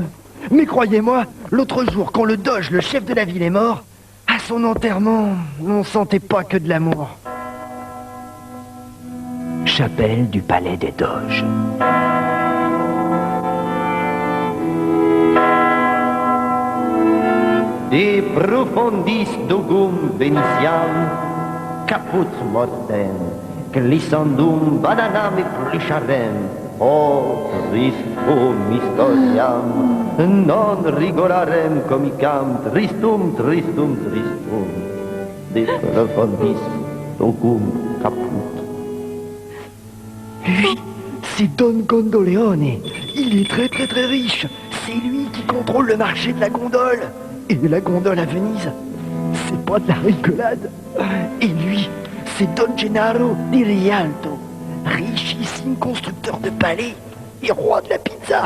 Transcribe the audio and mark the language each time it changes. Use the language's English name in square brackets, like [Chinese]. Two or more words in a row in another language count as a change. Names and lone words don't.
[French] Mais croyez-moi, l'autre jour, quand le Doge, le chef de la ville, est mort, à son enterrement, on sentait pas que de l'amour. Chapelle du palais des Doges. [Latin] De profundis dugum Venetiam, caput mortem, glissandum bananam plicharem, o tristum historiam, non rigorarem comicam, tristum, tristum, tristum, de profundis dugum caput. [French] Lui, c'est Don Gondoleone. Il est très très très riche. C'est lui qui contrôle le marché de la gondole. Et la gondole à Venise, c'est pas de la rigolade. Et lui, c'est Don Gennaro di Rialto, richissime constructeur de palais et roi de la pizza.